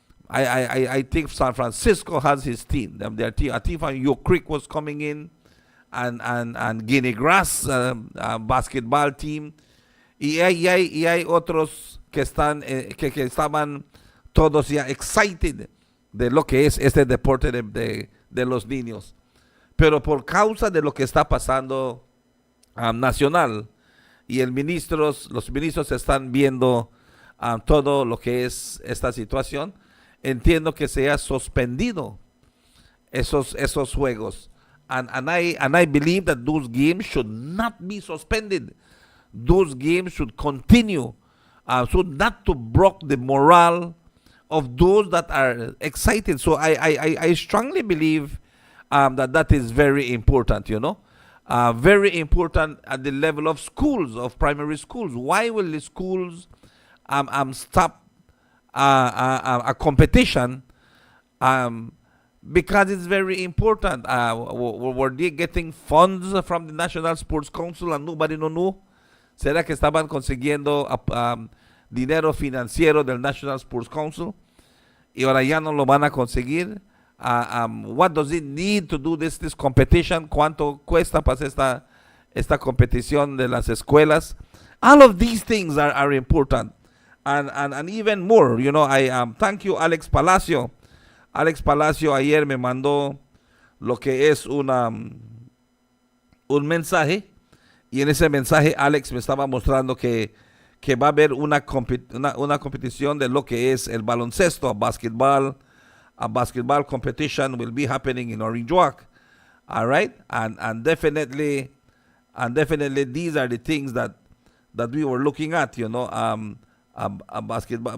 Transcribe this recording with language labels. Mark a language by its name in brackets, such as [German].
[English] I think San Francisco has his team. Their team. I think Yo Creek was coming in, and Guinea Grass basketball team. [Spanish] Y hay otros que estaban todos ya excited de lo que es este deporte de los niños. Pero por causa de lo que está pasando nacional, y los ministros están viendo todo lo que es esta situación, entiendo que se ha suspendido esos juegos. [English] And I believe that those games should not be suspended. Those games should continue, so not to break the morale of those that are excited. So I strongly believe that is very important, very important at the level of schools, of primary schools. Why will the schools stop a competition? Because it's very important. Were they getting funds from the National Sports Council and nobody knew? [Spanish] ¿Será que estaban consiguiendo dinero financiero del National Sports Council y ahora ya no lo van a conseguir? [English] What does it need to do this competition? [Spanish] ¿Cuánto cuesta para esta competición de las escuelas? [English] All of these things are important, and even more. I thank you, Alex Palacio. [Spanish] Alex Palacio ayer me mandó lo que es un mensaje. Y en ese mensaje Alex me estaba mostrando que va a haber una competición de lo que es el baloncesto, [English] a basketball competition will be happening in Orange Walk. All right? And definitely these are the things that we were looking at, a basketball.